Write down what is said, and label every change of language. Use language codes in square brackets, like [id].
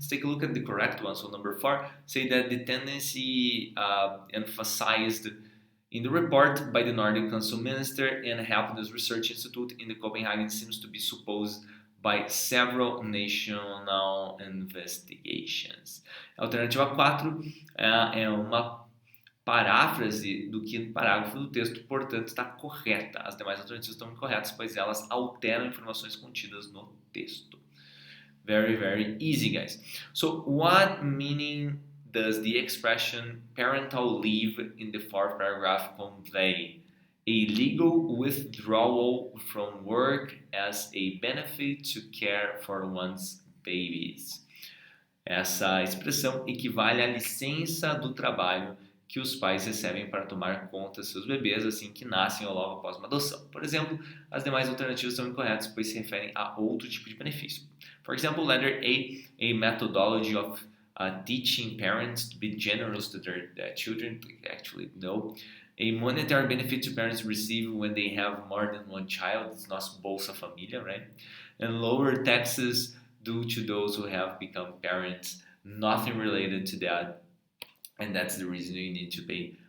[en] Let's take a look at the correct one. So number 4, say that the tendency emphasized in the report by the Nordic Council Minister and Happiness Research Institute in the Copenhagen seems to be supposed by several national investigations. [pt] A alternativa 4 é uma paráfrase do quinto parágrafo do texto, portanto está correta. As demais alternativas estão incorretas, pois elas alteram informações contidas no texto. [en] Very, very easy, guys. So, what meaning does the expression parental leave in the 4th paragraph convey? A legal withdrawal from work as a benefit to care for one's babies. [pt] Essa expressão equivale à licença do trabalho que os pais recebem para tomar conta de seus bebês assim que nascem ou logo após uma adoção. Por exemplo, as demais alternativas são incorretas, pois se referem a outro tipo de benefício. [en] For example, letter A methodology of teaching parents to be generous to their children. Actually, no. A monetary benefit to parents receive when they have more than one child. It's not Bolsa Família, right? And lower taxes due to those who have become parents. Nothing related to that. And that's the reason you need to pay